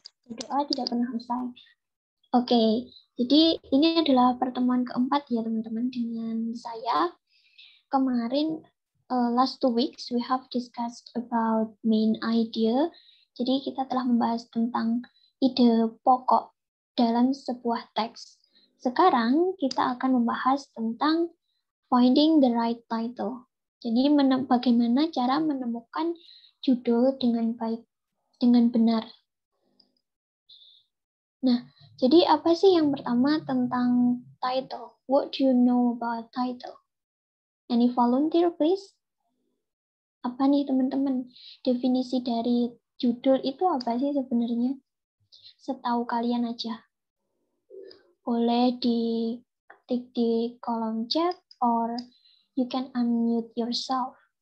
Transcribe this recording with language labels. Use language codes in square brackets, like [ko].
[id] Berdoa tidak pernah usai. Oke, jadi ini adalah pertemuan keempat ya teman-teman dengan saya. Kemarin [en] last 2 weeks we have discussed about main idea. [id] Jadi kita telah membahas tentang ide pokok dalam sebuah teks. Sekarang kita akan membahas tentang [en] finding the right title. [id] Jadi bagaimana cara menemukan judul dengan baik, dengan benar. Nah, jadi apa sih yang pertama tentang title? [en] What do you know about title? Any volunteer, please? [id] Apa nih teman-teman? Definisi dari judul itu apa sih sebenarnya? Setahu kalian aja. Boleh diketik di kolom chat [en] or you can unmute yourself.